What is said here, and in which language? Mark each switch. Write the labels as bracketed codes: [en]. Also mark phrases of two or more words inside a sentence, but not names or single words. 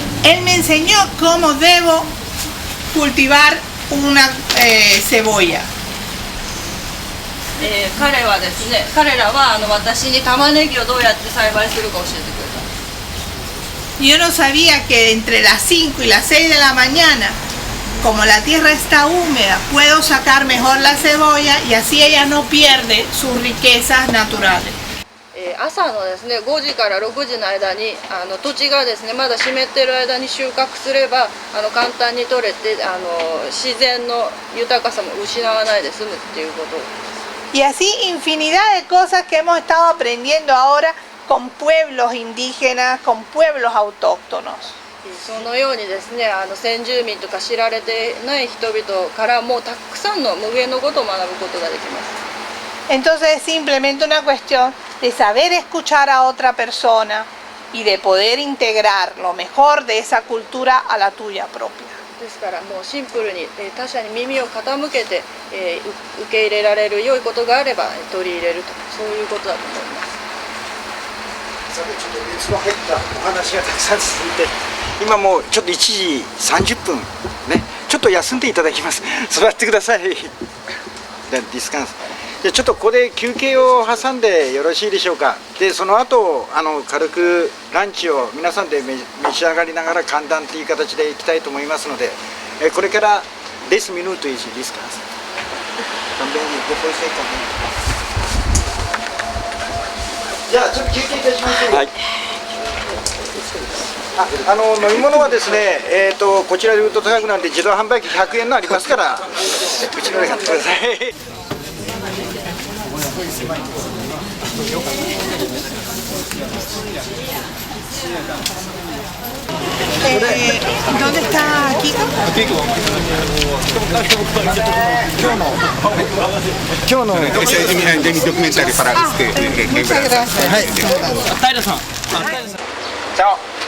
[es] Él me enseñó cómo debo cultivar una cebolla. [ja] 彼はですね、彼らは私に玉ねぎをどうやって栽培するか教えてくれた。 [es] Yo no sabía que entre las 5 y las 6 de la mañana, como la tierra está húmeda, puedo sacar mejor la cebolla y así ella no pierde sus riquezas naturales. [ja] 朝のですね、5時から6時の間に土地がですね、まだ湿っている間に収穫すれば簡単に取れて自然の豊かさも失わないで済むっていうこと。 [es] Y así infinidad de cosas que hemos estado aprendiendo ahora con pueblos indígenas, con pueblos autóctonos. [ja] そのようにですね、先住民とか知られてない人々からもたくさんの無限のことを学ぶことができます。 [es] Entonces es simplemente una cuestión de saber escuchar a otra persona y de poder integrar lo mejor de esa cultura a la tuya propia. [ja] ですからもうシンプルに他者に耳を傾けて受け入れられる良いことがあれば取り入れると、そういうことだと思います。さてちょっと熱の入ったお話がたくさん続いて、今もうちょっと1時30分ね、ちょっと休んでいただきます。座ってください。でディスカンス。じゃあちょっとここで休憩を挟んでよろしいでしょうか。でその後軽くランチを皆さんで召し上がりながら歓談という形でいきたいと思いますので、これから [es] 10 minutos y descansa. También después se come. [ja] じゃあちょっと休憩いたしましょう。はい。飲み物はですね、こちらで売ると高くなんで自動販売機100円のありますから、うちので買ってください。 [es] ¿Dónde está Kiko? [ja] 今日の [es] de mi documentario para usted. Muchas gracias. [ja] はい。平さん。チャオ。